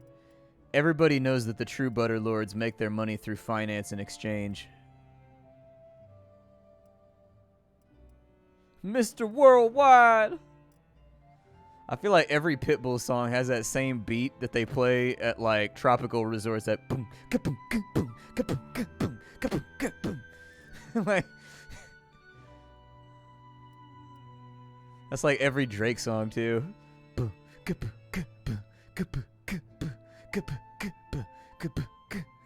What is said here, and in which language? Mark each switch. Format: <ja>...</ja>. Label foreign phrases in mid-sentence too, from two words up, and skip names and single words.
<en>Everybody knows that the true Bannerlords make their money through finance and exchange. Mr. Worldwide! I feel like every Pitbull song has that same beat that they play at like tropical resorts. That boom, ka-boom, ka-boom, ka-boom, ka-boom, ka-boom, ka-boom. Like, that's like every Drake song too. Boom, ka-boom, ka-boom, ka-boom, ka-boom, ka-boom, ka-boom, ka-boom, ka-boom.</en>